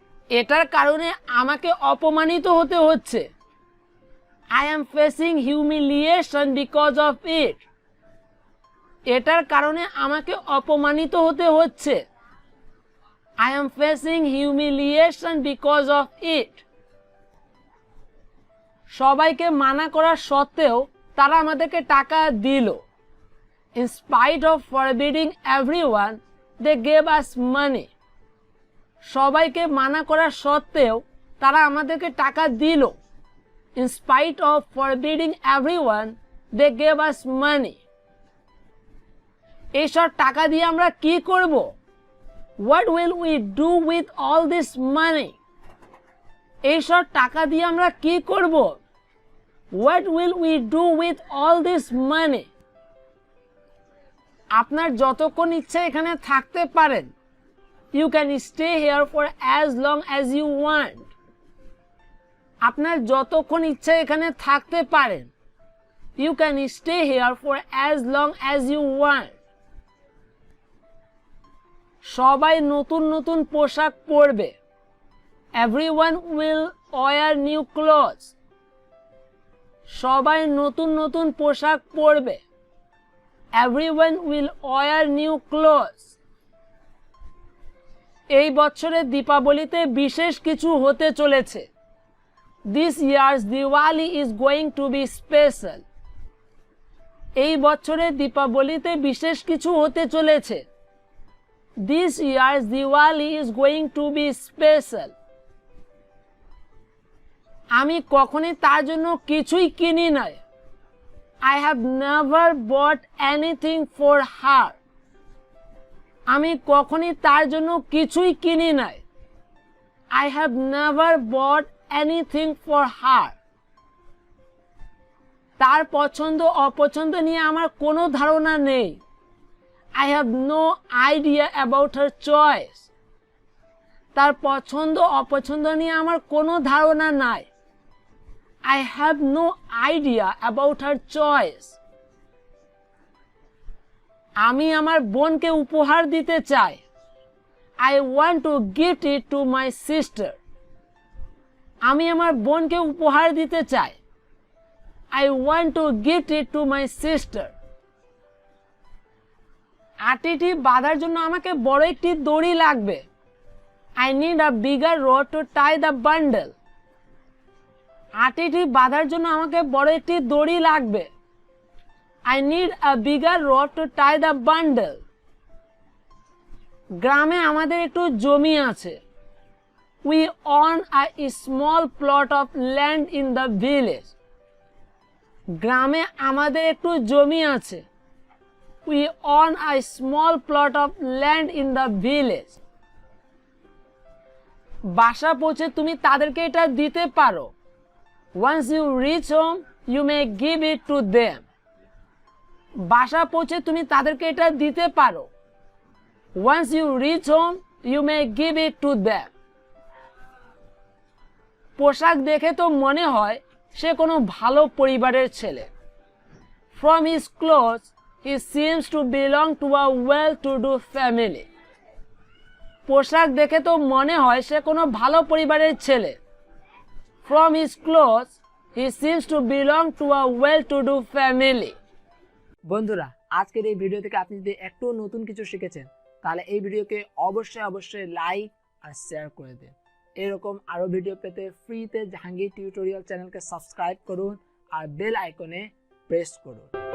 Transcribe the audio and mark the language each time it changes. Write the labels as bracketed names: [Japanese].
[Bangla] এটার কারণে আমাকে অপমানিত হতে হচ্ছে। [English] I am facing humiliation because of it. [Bangla] এটার কারণে আমাকে অপমানিত হতে হচ্ছে। [English] I am facing humiliation because of it. [Bangla] সবাইকে মানা করা সত্ত্বেও তারা আমাদেরকে টাকা দিল। [English] In spite of forbidding everyone, they gave us money. [Bangla] সবাইকে মানা করা সত্ত্বেও তারা আমাদেরকে টাকা দিল। [English] In spite of forbidding everyone, they gave us money. [Bangla] এইসব টাকা দিয়ে আমরা কি করব? [English] What will we do with all this money? [Bangla] এইসব টাকা দিয়ে আমরা কি করব? [English] What will we do with all this money? [Bangla] আপনার যতক্ষণ ইচ্ছা এখানে থাকতে পারেন। [English] You can stay here for as long as you want. [Bangla] আপনার যতক্ষণ ইচ্ছা এখানে থাকতে পারেন। [English] You can stay here for as long as you want. [Bangla] সবাই নতুন নতুন পোশাক পরবে। [English] Everyone will wear new clothes. [Bangla] সবাই নতুন নতুন পোশাক পরবে। [English] Everyone will wear new clothes. [Bangla] এই বছরের দীপাবলিতে বিশেষ কিছু হতে চলেছে। [English] This year's Diwali is going to be special. [Bangla] এই বছরের দীপাবলিতে বিশেষ কিছু হতে চলেছে। [English] This year's Diwali is going to be special. [Bangla] আমি কখনোই তার জন্য কিছুই কিনি নাই। [English] I have never bought anything for her. [Bangla] আমি কখনোই তার জন্য কিছুই কিনি নাই। [English] I have never bought anything for her. [Bangla] তার পছন্দ অপছন্দ নিয়ে আমার কোনো ধারণা নেই। [English] I have no idea about her choice. [Bangla] তার পছন্দ অপছন্দ নিয়ে আমার কোনো ধারণা নাই। [English] I have no idea about her choice. [Bangla] আমি আমার বোনকে উপহার দিতে চাই। [English] I want to gift it to my sister. [Bangla] আমি আমার বোনকে উপহার দিতে চাই। [English] I want to gift it to my sister. [Bangla] আটিটি বাঁধার জন্য আমাকে বড় একটি দড়ি লাগবে। [English] I need a bigger rope to tie the bundle. [Bangla] আটিটি বাঁধার জন্য আমাকে বড় একটি দড়ি লাগবে। [English] I need a bigger rope to tie the bundle. [Bangla] গ্রামে আমাদের একটু জমি আছে। [English] We own a small plot of land in the village. [Bangla] গ্রামে আমাদের একটু জমি আছে। [English] We own a small plot of land in the village. [Bangla] বাসা পৌঁছে তুমি তাদেরকে এটা দিতে পারো। [English] Once you reach home, you may give it to them. [Bangla] বাসা পৌঁছে তুমি তাদেরকে এটা দিতে পারো। [English] Once you reach home, you may give it to them. [Bangla] পোশাক দেখে তো মনে হয় সে কোনো ভালো পরিবারের ছেলে। [English] From his clothes, he seems to belong to a well-to-do family. [Bangla] পোশাক দেখে তো মনে হয় সে কোনো ভালো পরিবারের ছেলে। [English] From his clothes, he seems to belong to a well-to-do family. [Bangla] বন্ধুরা, আজকের এই ভিডিও থেকে আপনি যদি একটু নতুন কিছু শিখেছেন তাহলে এই ভিডিওকে অবশ্যই লাইক আর শেয়ার করে দিন। এরকম আরো ভিডিও পেতে ফ্রিতে জাহাঙ্গীর টিউটোরিয়াল চ্যানেলকে সাবস্ক্রাইব করুন আর বেল আইকনে প্রেস করুন।